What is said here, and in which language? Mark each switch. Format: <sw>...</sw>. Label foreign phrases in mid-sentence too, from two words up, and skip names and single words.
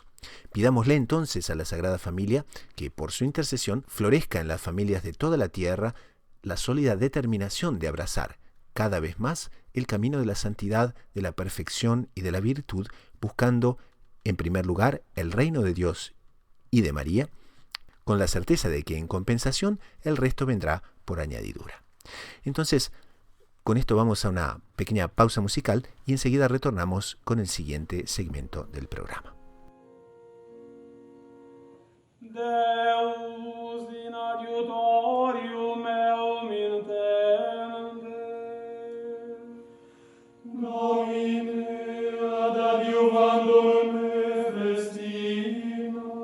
<es>Pidámosle entonces a la Sagrada Familia que por su intercesión florezca en las familias de toda la tierra la sólida determinación de abrazar cada vez más el camino de la santidad, de la perfección y de la virtud, buscando en primer lugar el reino de Dios y de María, con la certeza de que en compensación el resto vendrá por añadidura. Entonces, con esto vamos a una pequeña pausa musical y enseguida retornamos con el siguiente segmento del programa.</es> <la>Deus in adiutorium meum intende, Domine ad adiuvandum me festina,</la>